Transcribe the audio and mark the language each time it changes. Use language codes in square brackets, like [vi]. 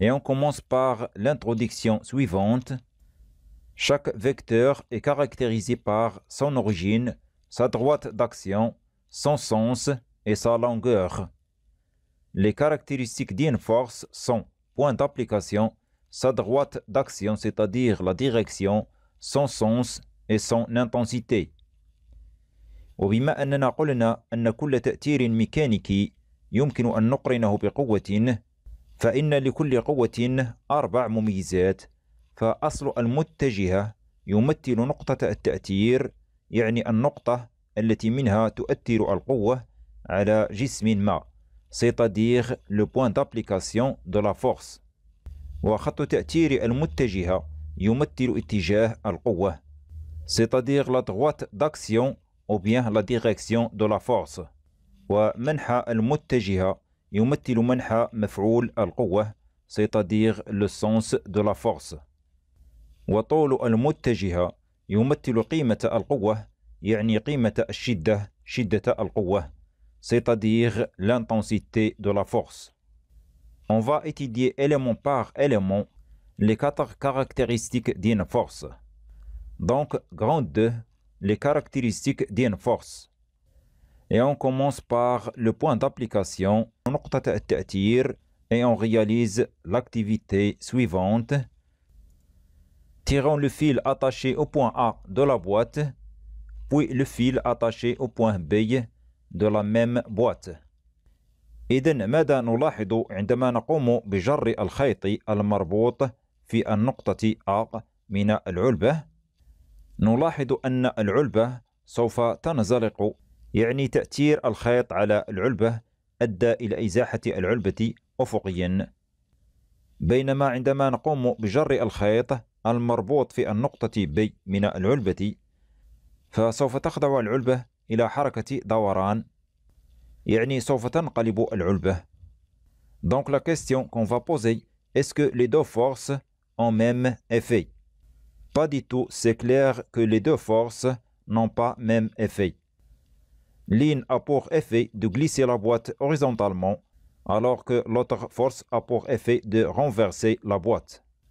[fr] Et on commence par l'introduction suivante. Chaque vecteur est caractérisé par son origine, sa droite d'action, son sens et sa longueur. Les caractéristiques d'une force sont point d'application, sa droite d'action, c'est-à-dire la direction, son sens et son intensité. [ar] وبما أننا قلنا أن كل تأثير ميكانيكي يمكن أن نقرنه بقوة، فإن لكل قوة 4 مميزات. فأصل المتجهة يمثل نقطة التأثير، يعني النقطة التي منها تؤثر القوة على جسم ما، [fr] c'est-à-dire le point d'application de la force. [ar] وخط تأثير المتجهة يمثل اتجاه القوة، [fr] c'est-à-dire la droite d'action ou bien la direction de la force. [ar] ومنحى المتجهة يمثل منحى مفعول القوة، [fr] c'est-à-dire le sens de la force. [ar] وطول المتجهة يمثل قيمة القوة، يعني قيمة الشدة، شدة القوة، [fr] c'est-à-dire l'intensité de la force. On va étudier élément par élément les 4 caractéristiques d'une force. Donc, grand 2, les caractéristiques d'une force. Et on commence par le point d'application, [ar] نقطة التأثير, [fr] et on réalise l'activité suivante. Tirons le fil attaché au point A de la boîte, puis le fil attaché au point B de la même boîte. [ar] إذن ماذا نلاحظ عندما نقوم بجر الخيط المربوط في النقطة A من العلبة؟ نلاحظ أن العلبة سوف تنزلق، يعني تأثير الخيط على العلبة أدى إلى إزاحة العلبة أفقيا، بينما عندما نقوم بجر الخيط المربوط في النقطة B من العلبة فسوف تخضع العلبة إلى حركة دوران، يعني سوف تنقلب العلبة. [fr] Donc la question qu'on va poser, est-ce que les deux forces ont même effet? Pas du tout, c'est clair que les deux forces n'ont pas même effet. L'une a pour effet de glisser la boîte horizontalement, alors que l'autre force a pour effet de renverser la boîte.